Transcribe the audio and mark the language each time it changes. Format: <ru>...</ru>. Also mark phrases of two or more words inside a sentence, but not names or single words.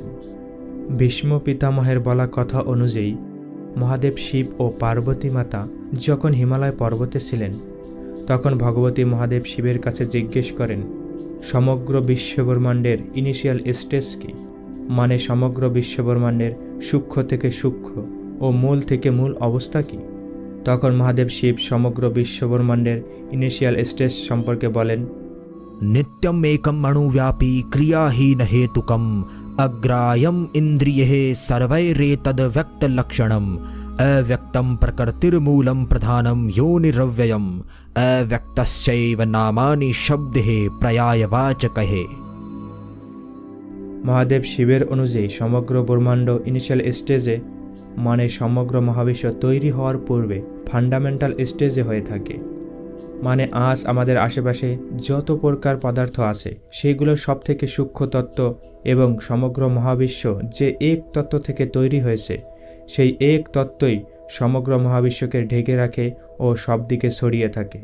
<bn>ভীষ্ম পিতামহের বলা কথা অনুযায়ী মহাদেব শিব ও পার্বতী মাতা যখন হিমালয় পর্বতে ছিলেন, তখন ভগবতী মহাদেব শিবের কাছে জিজ্ঞেস করেন, সমগ্র বিশ্বব্রহ্মাণ্ডের</bn> <en>initial stage</en> <bn>কি, মানে সমগ্র বিশ্বব্রহ্মাণ্ডের সূক্ষ্ম থেকে সূক্ষ্ম ও মূল থেকে মূল অবস্থা কি। তখন মহাদেব শিব সমগ্র বিশ্বব্রহ্মাণ্ডের</bn> <en>initial stage</en> <bn>সম্পর্কে বলেন,</bn> <sa>नित्यम एकम अणुव्यापी क्रियाहीन हेतुकम अग्रायम इंद्रिये सर्वैरेतद व्यक्त लक्षणम अव्यक्तम प्रकृतिर्मूलम प्रधानम योनिरव्ययम अव्यक्तस्यैव नामानि शब्दे पर्यायवाचकहे।</sa> <bn>মহাদেব শিবের অনুযায়ী সমগ্র ব্রহ্মাণ্ড</bn> <en>initial stage,</en> <bn>মানে সমগ্র মহাবিশ্ব তৈরি হওয়ার পূর্বে</bn> <en>fundamental stage</en> <bn>হয়ে থাকে। মানে আজ আমাদের আশেপাশে যত প্রকার পদার্থ আছে সেগুলো সব থেকে সূক্ষ্ম তত্ত্ব, এবং সমগ্র মহাবিশ্ব যে এক তত্ত্ব থেকে তৈরি হয়েছে, সেই এক তত্ত্বই সমগ্র মহাবিশ্বকে ঢেকে রাখে ও সব দিকে ছড়িয়ে থাকে।</bn>